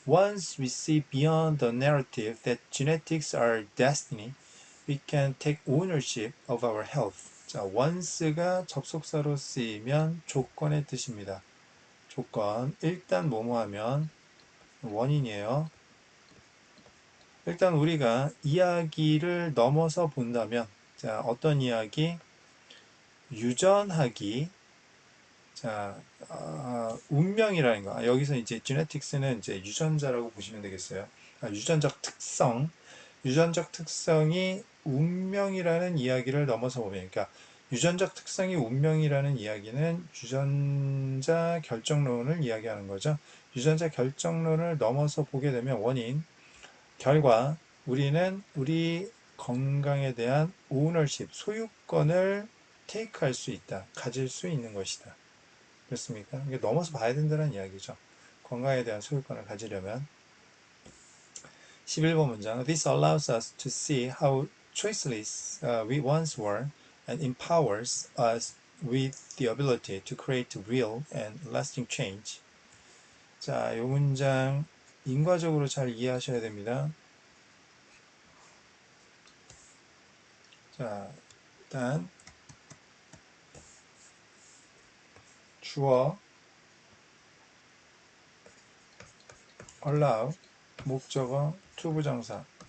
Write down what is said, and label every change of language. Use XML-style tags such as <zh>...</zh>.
<en>Once we see beyond the narrative that genetics are destiny, we can take ownership of our health.</en> <ko>자, once가 접속사로 쓰이면 조건의 뜻입니다. 조건, 일단 뭐뭐 하면 원인이에요. 일단 우리가 이야기를 넘어서 본다면, 자, 어떤 이야기? 유전하기. 자, 운명이라는 거. 여기서 이제 genetics는 이제 유전자라고 보시면 되겠어요. 유전적 특성. 유전적 특성이 운명이라는 이야기를 넘어서 보면, 그러니까 유전적 특성이 운명이라는 이야기는 유전자 결정론을 이야기하는 거죠. 유전자 결정론을 넘어서 보게 되면 원인, 결과, 우리는 우리 건강에 대한 오너십, 소유권을 테이크할 수 있다. 가질 수 있는 것이다. 그렇습니까? 이게 넘어서 봐야 된다는 이야기죠. 건강에 대한 소유권을 가지려면. 11번 문장.</ko> <en>This allows us to see how choiceless we once were and empowers us with the ability to create real and lasting change.</en> <ko>자, 이 문장 인과적으로 잘 이해하셔야 됩니다. 자, 일단 주어 allow 목적어 투부정사.</ko>